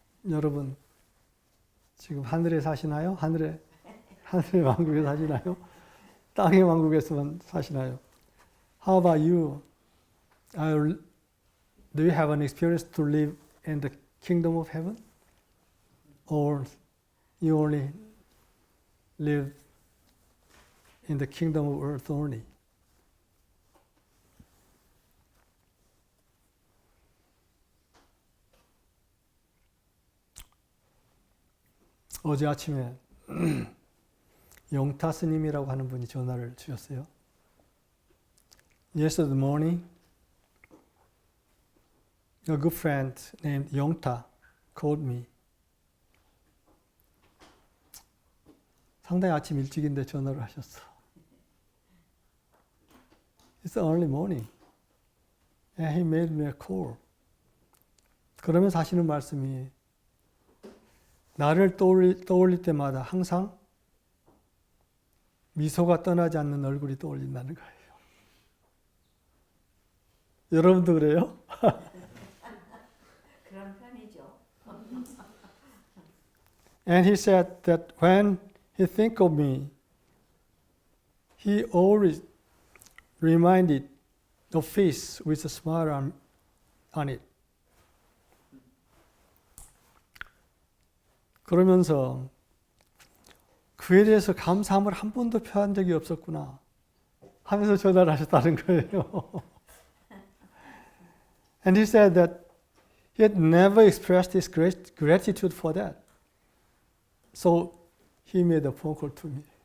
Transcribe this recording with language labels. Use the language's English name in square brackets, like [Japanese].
[Korean] 여러분 지금 하늘에 사시나요? 하늘의 왕국에 사시나요? 땅의 왕국에서만 사시나요? [English] How about you? Do you have an experience to live in the kingdom of heaven? Or you only live in the kingdom of earth only? [Korean] 어제 아침에 영타 스님이라고 하는 분이 전화를 주셨어요. [English] Yesterday morning, a good friend named Yongta called me. [Korean] 상당히 아침 일찍인데 전화를 하셨어. [English] It's early morning. And he made me a call. [Korean] 그러면서 하시는 말씀이 나를 떠올릴 때마다 항상 미소가 떠나지 않는 얼굴이 떠올린다는 거예요. 여러분도 그래요? 그런 편이죠. [English] And he said that when he think of me, he always reminded the face with a smile on it. [Korean] 그러면서 그에 대해서 감사함을 한 번도 표한 적이 없었구나 하면서 전화를 하셨다는 거예요. [English] And he said that he had never expressed his gratitude for that. So he made a phone call to me.